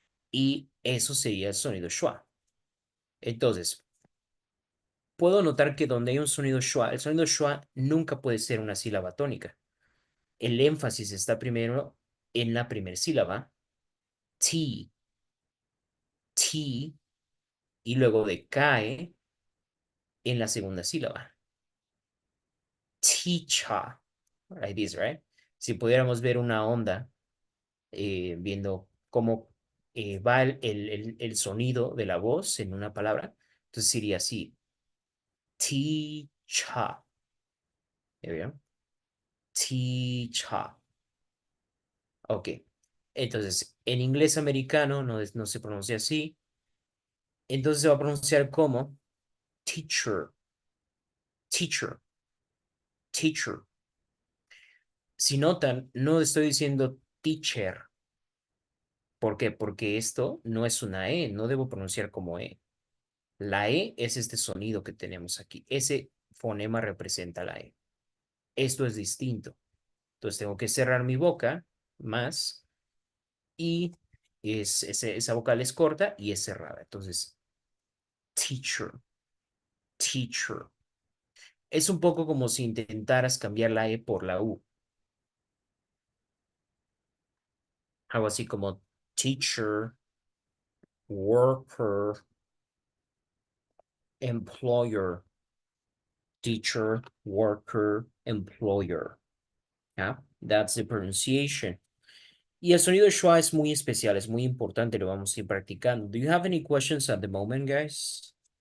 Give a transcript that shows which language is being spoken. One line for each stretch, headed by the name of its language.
Spanish: Y eso sería el sonido schwa. Entonces, puedo notar que donde hay un sonido schwa, el sonido schwa nunca puede ser una sílaba tónica. el énfasis está primero en la primera sílaba, T, T, y luego decae en la segunda sílaba.
English: Teacher, like this, right?
Spanish: Si pudiéramos ver una onda, viendo cómo va el sonido de la voz en una palabra, entonces sería así, teacher, ¿ya vieron? Teacher. Ok, entonces en inglés americano no se pronuncia así, entonces se va a pronunciar como teacher, teacher, teacher. Si notan, no estoy diciendo teacher. ¿Por qué? Porque esto no es una E, no debo pronunciar como E. La E es este sonido que tenemos aquí. Ese fonema representa la E. Esto es distinto. Entonces tengo que cerrar mi boca más y esa vocal es corta y es cerrada. Entonces, teacher, teacher. Es un poco como si intentaras cambiar la E por la U. Algo así como teacher, worker, employer, teacher, worker, employer.
English: Yeah, that's the pronunciation.
Spanish: Y el sonido de schwa es muy especial, es muy importante, lo vamos a ir practicando.
English: Do you have any questions at the moment, guys?